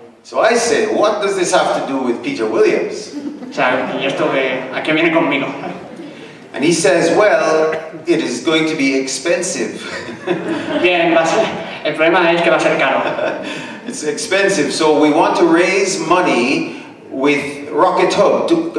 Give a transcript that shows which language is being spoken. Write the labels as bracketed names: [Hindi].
[English] So I say, what does this have to do with Peter Williams? [Spanish] O sea, ¿y esto a qué viene conmigo? [English] And he says, well, it is going to be expensive. [Spanish] Bien, el problema es que va a ser caro. [English] It's expensive, so we want to raise money with Rocket Hub.